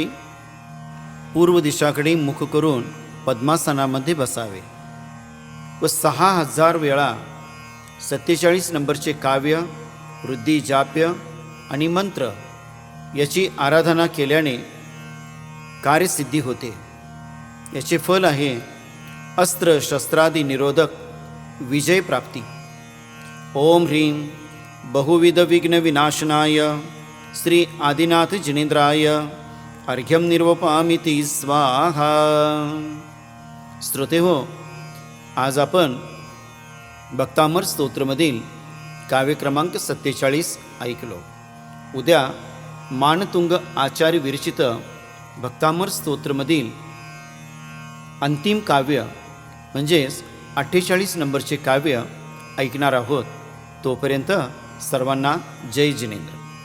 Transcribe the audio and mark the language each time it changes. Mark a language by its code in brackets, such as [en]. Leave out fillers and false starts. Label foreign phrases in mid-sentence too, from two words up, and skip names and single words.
[mr] पूर्व दिशाकडे मुख करून पद्मासनामध्ये बसावे व 6000 वेळा 47 नंबरचे काव्य, वृद्धी जाप्य आणि मंत्र याची आराधना केल्याने कार्यसिद्धी होते। याचे फल आहे अस्त्र शस्त्रादी निरोधक विजय प्राप्ती। [sa] ओम ह्रीं बहुविध विघ्न विनाशनाय श्री आदिनाथ जिनेंद्राय अर्घ्यं निर्वपामिति स्वाहा। [mr] श्रोते हो, आज आपण भक्तामर स्तोत्रमधील काव्य क्रमांक 47 ऐकलो। उद्या मानतुंग आचार्य विरचित भक्तामर स्तोत्रमधील अंतिम काव्य म्हणजेच 48 नंबरचे काव्य ऐकणार आहोत। तोपर्यंत सर्वांना जय जिनेंद्र।